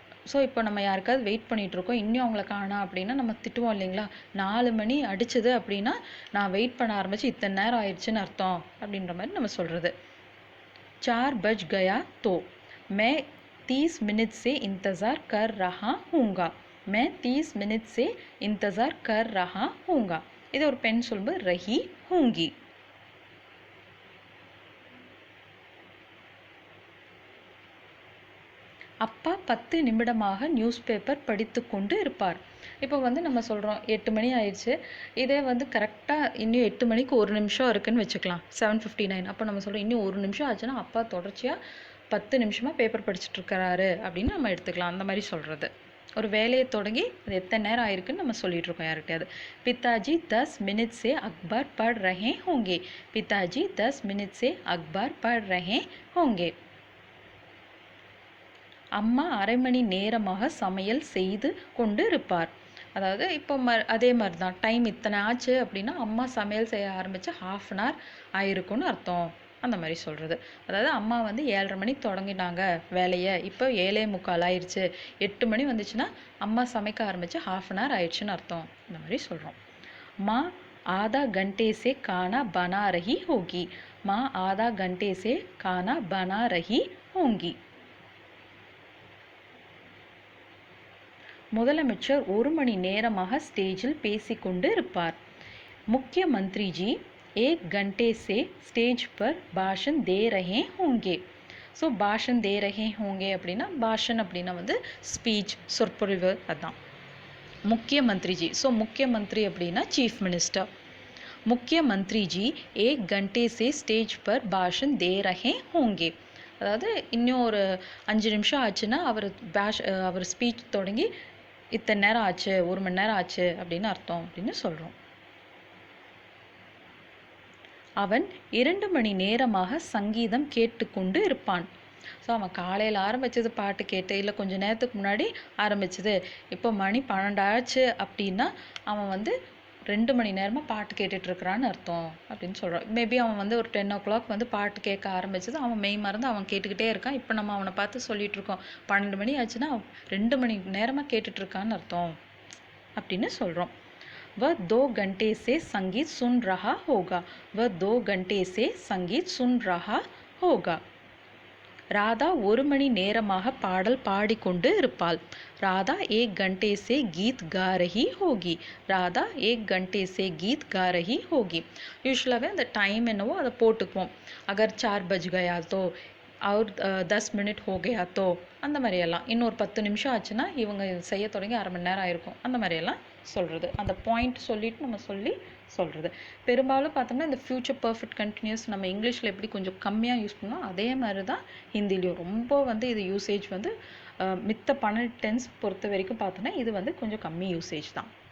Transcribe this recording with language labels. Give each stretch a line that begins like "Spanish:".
Tamil: So இப்போ நம்ம யாருக்காவது வெயிட் பண்ணிகிட்ருக்கோம், இன்னும் அவங்கள காணோம் அப்படின்னா நம்ம திட்டுவோம் இல்லைங்களா. 4 மணி அடிச்சது அப்படின்னா நான் வெயிட் பண்ண ஆரம்பித்து இத்தனை நேரம் ஆயிடுச்சுன்னு அர்த்தம் அப்படின்ற மாதிரி நம்ம சொல்கிறது.
Hindi: 4 बज गया तो मैं 30 मिनट से इंतज़ार कर रहा हूँगा. मैं 30 मिनट से इंतज़ार कर रहा हूँगा.
Tamil: இது ஒரு பெண் சொல்லும்போது
Hindi: ரஹி ஹூங்கி.
Tamil: அப்பா 10 நிமிடமாக நியூஸ் பேப்பர் படித்து கொண்டு இருப்பார். இப்போ வந்து நம்ம சொல்கிறோம் 8 மணி ஆயிடுச்சு, இதே வந்து கரெக்டாக இன்னும் 8 மணிக்கு 1 நிமிஷம் இருக்குதுன்னு வச்சுக்கலாம், 7:59. அப்போ நம்ம சொல்கிறோம் இன்னும் 1 நிமிஷம் ஆச்சுன்னா அப்பா தொடர்ச்சியாக 10 நிமிஷமாக பேப்பர் படிச்சுட்ருக்கிறாரு அப்படின்னு நம்ம எடுத்துக்கலாம். அந்த மாதிரி சொல்கிறது. ஒரு வேலையை தொடங்கி அது எத்தனை நேரம் ஆயிருக்குன்னு நம்ம சொல்லிட்டு இருக்கோம் யார்கிட்டயாவது.
Hindi: पिताजी 10 मिनट से अखबार पढ़ रहे होंगे. पिताजी 10 मिनट से अखबार पढ़ रहे होंगे.
Tamil: அம்மா அரை மணி நேரமாக சமையல் செய்து கொண்டு இருப்பார். அதாவது இப்போ அதே மாதிரி தான், டைம் இத்தனை ஆச்சு அப்படின்னா அம்மா சமையல் செய்ய ஆரம்பித்து 1/2 hour ஆயிருக்குன்னு அர்த்தம். அந்த மாதிரி சொல்கிறது. அதாவது அம்மா வந்து 7:30 மணிக்கு தொடங்கினாங்க வேலையை, இப்போ 7:45 ஆயிடுச்சு. 8 மணி வந்துச்சுன்னா அம்மா சமைக்க ஆரம்பித்து 1/2 hour ஆயிடுச்சுன்னு அர்த்தம். இந்த மாதிரி சொல்கிறோம்.
Hindi: माँ आधा घंटे से खाना बना रही होगी. माँ आधा घंटे से खाना बना रही होंगी.
Tamil: முதலமைச்சர் 1 மணி நேரமாக ஸ்டேஜில் பேசிக்கொண்டு இருப்பார்.
Hindi: मुख्यमंत्री जी 1 घंटे से स्टेज पर भाषण दे रहे होंगे.
Tamil: ஸோ
Hindi: பாஷன் தே ரஹே ஹோங்கே
Tamil: அப்படின்னா பாஷன் அப்படின்னா வந்து ஸ்பீச், சொற்பொழிவு, அதுதான். முக்கியமந்திரி ஜி, ஸோ முக்கியமந்திரி அப்படின்னா சீஃப் மினிஸ்டர்.
Hindi: முக்கியமந்திரி ஜி 1 घंटे से स्टेज पर भाषण दे रहे होंगे.
Tamil: அதாவது இன்னும் ஒரு 5 நிமிஷம் ஆச்சுன்னா அவர் ஸ்பீச் தொடங்கி இத்தனை நேரம் ஆச்சு, 1 மணி நேரம் ஆச்சு அப்படின்னு அர்த்தம் அப்படின்னு சொல்கிறோம். அவன் 2 மணி நேரமாக சங்கீதம் கேட்டுக்கொண்டு இருப்பான். ஸோ அவன் காலையில் ஆரம்பித்தது பாட்டு கேட்டு, இல்லை கொஞ்சம் நேரத்துக்கு முன்னாடி ஆரம்பிச்சது, இப்போ மணி 12 ஆச்சு அப்படின்னா அவன் வந்து 2 மணி நேரமாக பாட்டு கேட்டுட்ருக்கிறான்னு அர்த்தம் அப்படின்னு சொல்கிறான். மேபி அவன் வந்து ஒரு 10 o'clock வந்து பாட்டு கேட்க ஆரம்பிச்சது, அவன் மெய் மறந்து அவன் கேட்டுக்கிட்டே இருக்கான். இப்போ நம்ம அவனை பார்த்து சொல்லிகிட்ருக்கோம் 12 மணி ஆச்சுன்னா 2 மணி நேரமாக கேட்டுட்ருக்கான்னு அர்த்தம் அப்படின்னு சொல்கிறோம்.
Hindi: वह 2 घंटे से संगीत सुन रहा होगा. वह 2 घंटे से संगीत सुन रहा होगा.
Tamil: राधा 1 மணி நேரமாக பாடல் பாடிக்கொண்டு இருப்பாள்.
Hindi: राधा 1 घंटे से गीत गा रही होगी. राधा 1 घंटे से गीत गा रही होगी.
Tamil: யூஸ்வலாகவே அந்த டைம் என்னவோ அதை போட்டுக்குவோம்.
Hindi: अगर 4 बज गया तो और 10 मिनट हो गया तो
Tamil: அந்த மாதிரியெல்லாம். இன்னொரு 10 நிமிஷம் ஆச்சுன்னா இவங்க செய்ய தொடங்கி 1/2 மணி நேரம் ஆயிருக்கும், அந்த மாதிரியெல்லாம் சொல்கிறது. அந்த பாயிண்ட் சொல்லிட்டு நம்ம சொல்கிறது. பெரும்பாலும் பார்த்தோம்னா இந்த ஃப்யூச்சர் பர்ஃபெக்ட் கண்டினியூஸ் நம்ம இங்கிலீஷில் எப்படி கொஞ்சம் கம்மியாக யூஸ் பண்ணோம், அதே மாதிரி தான் ஹிந்திலையும் ரொம்ப வந்து இது யூசேஜ் வந்து மித்த 12 டென்ஸ் பொறுத்த வரைக்கும் பார்த்தோன்னா இது வந்து கொஞ்சம் கம்மி யூசேஜ் தான்.